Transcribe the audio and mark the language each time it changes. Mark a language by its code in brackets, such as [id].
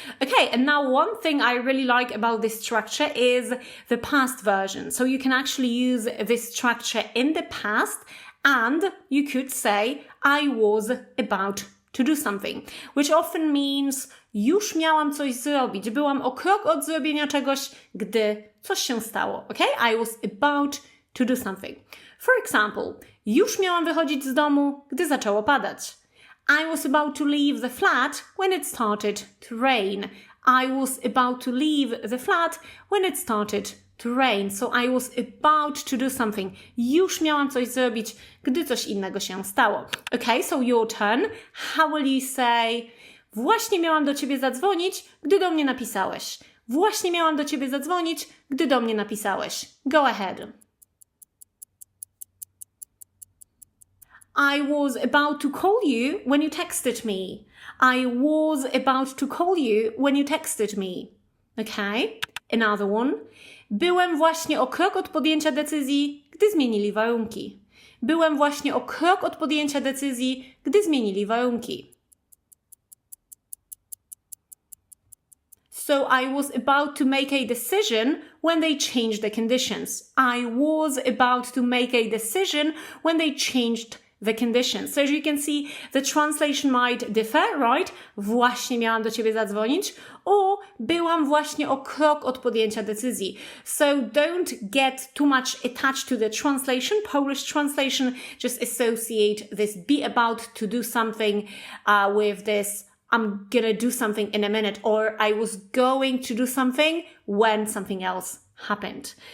[en] Okay, and now one thing I really like about this structure is the past version. So you can actually use this structure in the past, and you could say, I was about to do something, which often means [pl] już miałam coś zrobić. Byłam o krok od zrobienia czegoś, gdy coś się stało. [en] Okay? I was about to do something. For example, [pl] już miałam wychodzić z domu, gdy zaczęło padać. [en] I was about to leave the flat when it started to rain. I was about to leave the flat when it started to rain. So I was about to do something. [pl] Już miałam coś zrobić, gdy coś innego się stało. [en] Okay, so your turn. How will you say, [pl] właśnie miałam do ciebie zadzwonić, gdy do mnie napisałeś. Właśnie miałam do ciebie zadzwonić, gdy do mnie napisałeś. [en] Go ahead. I was about to call you when you texted me. I was about to call you when you texted me. Okay, another one. [pl] Byłem właśnie o krok od podjęcia decyzji, gdy zmienili warunki. Byłem właśnie o krok od podjęcia decyzji, gdy zmienili warunki. [en] So I was about to make a decision when they changed the conditions. I was about to make a decision when they changed the conditions. So as you can see, the translation might differ, right? [pl] Właśnie miałam do ciebie zadzwonić, or byłam właśnie o krok od podjęcia decyzji. [en] So don't get too much attached to the translation. Polish translation, just associate this be about to do something with this I'm gonna do something in a minute, or I was going to do something when something else happened.